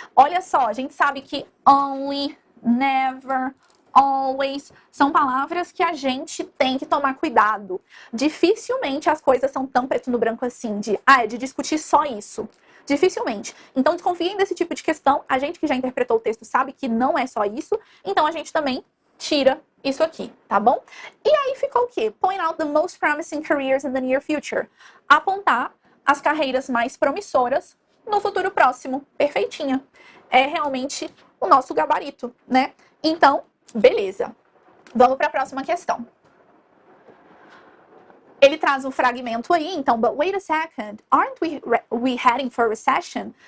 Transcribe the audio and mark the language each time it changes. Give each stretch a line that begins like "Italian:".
Portuguese: Olha só, a gente sabe que only, never, always são palavras que a gente tem que tomar cuidado. Dificilmente as coisas são tão preto no branco assim, de discutir só isso. Dificilmente. Então, desconfiem desse tipo de questão. A gente que já interpretou o texto sabe que não é só isso. Então, a gente também tira isso aqui, tá bom? E aí ficou o quê?
English: Point out the most promising careers in the near future.
Portuguese: Apontar as carreiras mais promissoras no futuro próximo. Perfeitinha. É realmente o nosso gabarito, né? Então, beleza. Vamos para a próxima questão. Ele traz um fragmento aí, então,
English: but wait a second, aren't we heading for recession?